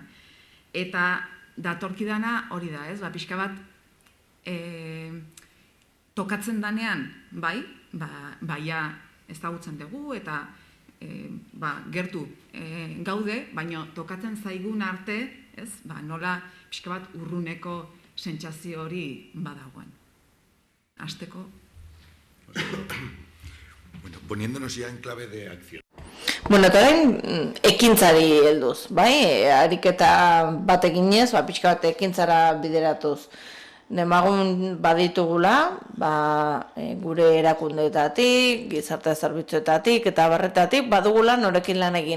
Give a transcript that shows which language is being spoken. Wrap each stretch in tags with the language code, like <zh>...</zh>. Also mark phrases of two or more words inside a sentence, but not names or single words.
<eu>Eta datorkidana hori da, pixka bat tokatzen danean, baia ezagutzen dugu eta gertu gaude, baina tokatzen zaigun arte, nola pixka bat urruneko sentsazio hori badagoen. Hasteko.</eu> <es>Bueno, poniéndonos ya en clave de acción.</es> <eu>Bueno, eta orain ekintzari helduz, ariketa bat eginez, pixka bat ekintzara bideratuz. Demagun baditugula, gure erakundeetatik, gizarte zerbitzuetatik eta barretatik, badugula norekin lan egin.</eu>